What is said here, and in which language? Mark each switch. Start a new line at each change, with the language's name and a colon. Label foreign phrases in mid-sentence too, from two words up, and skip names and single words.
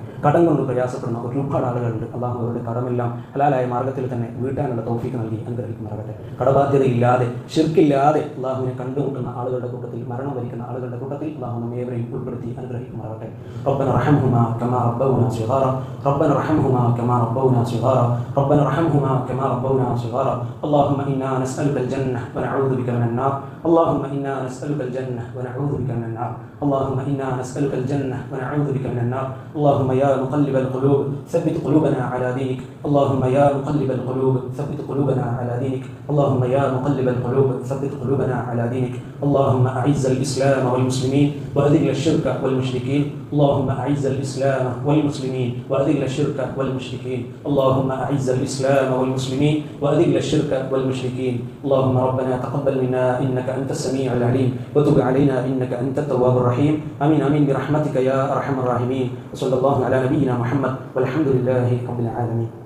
Malayalam: കടം കൊണ്ട് പ്രയാസപ്പെടുന്ന ഒരുപാട് ആളുകളുണ്ട്. അള്ളാഹു അവരുടെ കടമെല്ലാം ഹലാലായ മാർഗ്ഗത്തിൽ തന്നെ വീട്ടാനുള്ള തൗഫീഖ് നൽകി അനുഗ്രഹിക്കുമാറാകട്ടെ. കടബാധ്യതയില്ലാതെ ശിർക്കില്ലാതെ അള്ളാഹുവിനെ കണ്ടുമുട്ടുന്ന ആളുകളുടെ കൂട്ടത്തിൽ, മരണം വരിക്കുന്ന ആളുകളുടെ കൂട്ടത്തിൽ അള്ളാഹു നമ്മെ ഏവരെയും ഉൾപ്പെടുത്തി അനുഗ്രഹിക്കുമാറാകട്ടെ.
Arabic: ربنا ارحمهما كما ربونا صغارا ربنا ارحمهما كما ربونا صغارا ربنا ارحمهما كما ربونا صغارا اللهم إنا نسألك الجنة ونعوذ بك من النار اللهم إنا نسألك الجنة ونعوذ بك من النار اللهم إنا نسألك الجنة ونعوذ بك من النار اللهم يا مقلب القلوب ثبت قلوبنا على دينك اللهم يا مقلب القلوب ثبت قلوبنا على دينك اللهم يا مقلب القلوب ثبت قلوبنا على دينك اللهم أعز الإسلام والمسلمين وأذل الشرك والمشركين اللهم أعز الإسلام والمسلمين وأذل الشرك والمشركين اللهم أعز الإسلام والمسلمين وأذل الشرك والمشركين اللهم ربنا تقبل منا إنك أنت السميع العليم وتب علينا إنك أنت التواب الرحيم آمين آمين برحمتك يا أرحم الراحمين وصلى الله على نبينا محمد والحمد لله رب العالمين.